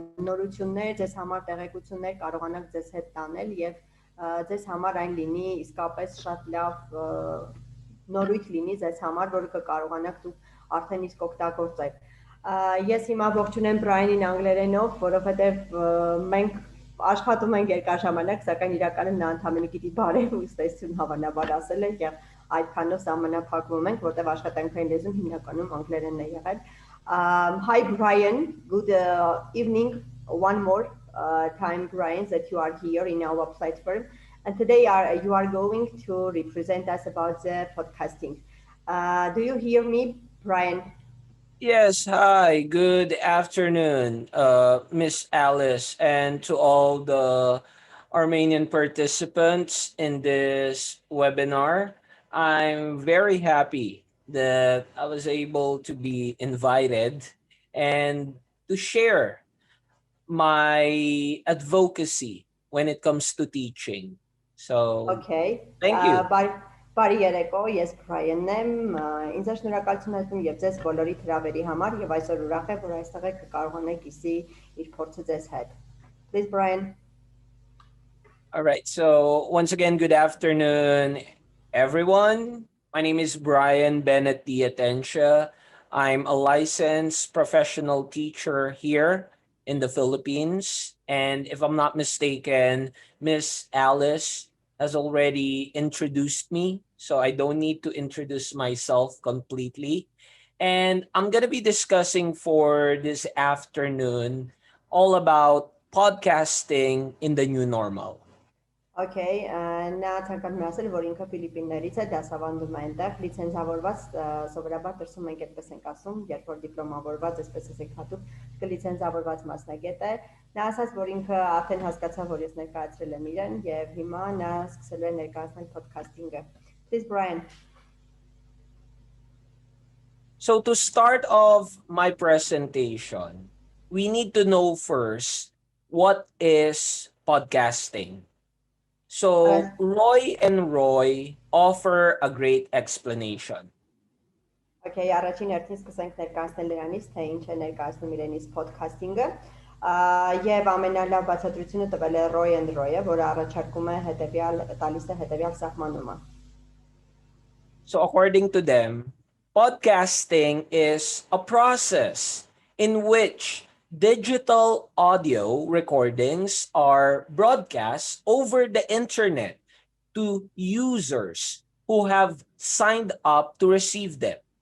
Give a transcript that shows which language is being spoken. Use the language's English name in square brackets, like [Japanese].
[Armenian] նորություններ, ձեզ համար տեղեկություններ կարողանաք ձեզ հետ տանել եւ ձեզ համար այն լինի իսկապես շատ լավ նորույթ լինի ձեզ համար, որը կկարողանաք դուք արդեն իսկ օգտագործել։ Ես հիմա ողջունեմ Բրայանին անգլերենով, որովհետև մենք աշխատում ենք երկար ժամանակ, սակայն իրականում նա ընդհանրապես գիտի բարև ու ստեսություն հավանաբար ասել է եւ այդքանով սահմանափակվում ենք, որտեղ աշխատանքային լեզուն հիմնականում անգլերենն է եղել։ [English] Hi Brian, good evening one more time Brian that you are here in our platform and today you are going to represent us about the podcasting. Do you hear me, Brian? Yes, hi, good afternoon, Miss Alice, and to all the Armenian participants in this webinar. I'm very happy that I was able to be invited and to share my advocacy when it comes to teaching. So, okay. Thank you. [Armenian] Բարի երեկո, ես Բրայանն եմ, ինձ է շնորհակալություն հայտնում եւ ձեզ բոլորի հրավերի համար եւ այսօր ուրախ եմ, որ այստեղ եք կկարողանաք իսի իր փորձը ձեզ հետ. [English] Please Brian. All right. So, once again, good afternoon, everyone. My name is Bryant Atենցիա. I'm a licensed professional teacher here in the Philippines. And if I'm not mistaken, Miss Alice has already introduced me, so I don't need to introduce myself completely. And I'm going to be discussing for this afternoon all about podcasting in the new normal. [Armenian] Okay, նա ցանկանում է ասել, որ ինքը Ֆիլիպիններից է, դասավանդում է այնտեղ, լիցենզավորված, սովորաբար դրսում մենք այդպես ենք ասում, երբ որ դիպլոմավորված, այսպես եք հատուկ, լիցենզավորված մասնագետ է։ Նա ասաց, որ ինքը արդեն հասկացավ, որ ես ներկայացրել եմ իրեն եւ հիմա նա սկսել է ներկայացնել podcast-ինգը։ [English] Please Brian. So to start off my presentation, we need to know first what is podcasting? So Roy and Roy offer a great explanation. [Armenian] Okay, առաջին հերթին սկսենք ներկայացնել նրանից, թե ինչ է ներկայացնում իրենից podcast-ինգը, եւ ամենալավ բացատրությունը տվել է Roy and Roy-ը, որը առաջարկում է տալիս է հետեւյալ սահմանումը. [English] So according to them, podcasting is a process in which digital audio recordings are broadcast over the internet to users who have signed up to receive them.